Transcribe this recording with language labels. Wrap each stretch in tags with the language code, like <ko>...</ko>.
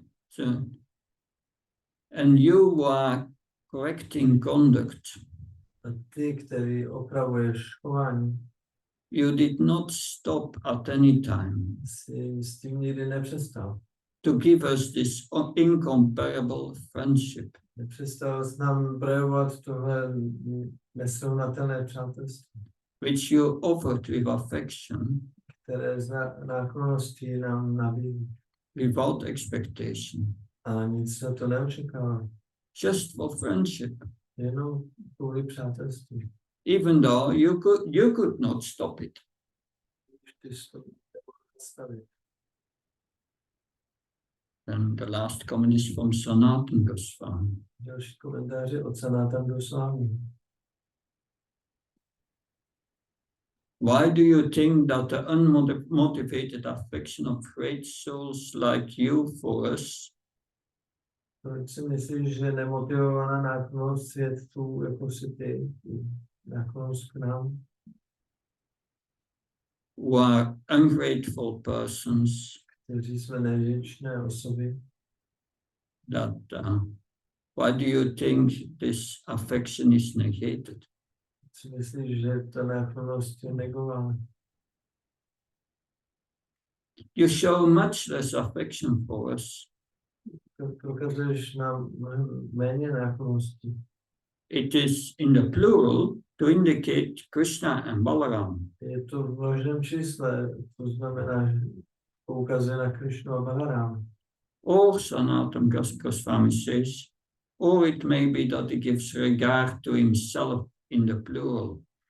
<en>So, and you who are correcting conduct,</en> <cs>A ty, který opravuješ chování,</cs> <en>you did not stop at any time</en> <cs>si s tím nikdy nepřestal.</cs> <en>to give us this incomparable friendship,</en> <cs>Nepřestal s nám projevovat tohle nesrovnatelné přátelství,</cs> <en>which you offered with affection,</en> <cs>které z náklonností nám nabízí.</cs> <en>without expectation,</en> <cs>A nic se to neočekává.</cs> <en>just for friendship,</en> <cs>Jenom kvůli přátelství.</cs> <en>even though you could not stop it.</en> <cs>Ty jsi to nemohl zastavit.</cs> <en>And the last comment is from Sanatan Goswami.</en> <cs>Další komentáře od Sanatan Goswami.</cs> <en>Why do you think that the unmotivated affection of great souls like you for us</en> <cs>Proč si myslíš, že nemotivovaná náklonnost svědců, jako si ty, náklonnost k nám,</cs> <en>who are ungrateful persons,</en> <cs>kteří jsme nevděčné osoby,</cs> <en>that why do you think this affection is negated?</en> <cs>si myslíš, že ta náklonnost je negována?</cs> <en>You show much less affection for us.</en> <cs>Prokazuješ nám méně náklonnosti.</cs> <en>It is in the plural to indicate Krishna and Balaram.</en> <cs>Je to v množném čísle, to znamená, že poukazuje na Krišnu a Balaráma.</cs> <en>Or Sanatan Goswami says, or it may be that he gives regard to himself in the plural.</en>